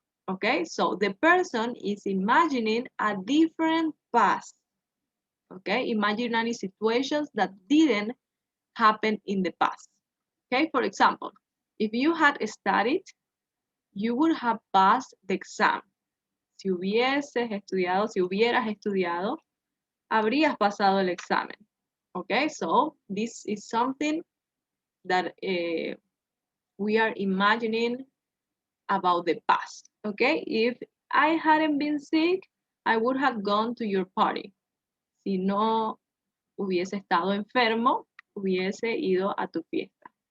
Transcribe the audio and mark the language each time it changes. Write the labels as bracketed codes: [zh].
[en] Okay, so the person is imagining a different past. Okay, imaginary situations that didn't happen in the past. Okay, for example, if you had studied, you would have passed the exam. [es] Si hubieses estudiado, si hubieras estudiado, habrías pasado el examen. [en] Okay, so this is something that we are imagining about the past. Okay, if I hadn't been sick, I would have gone to your party. [es] Si no hubiese estado enfermo, hubiese ido a tu fiesta.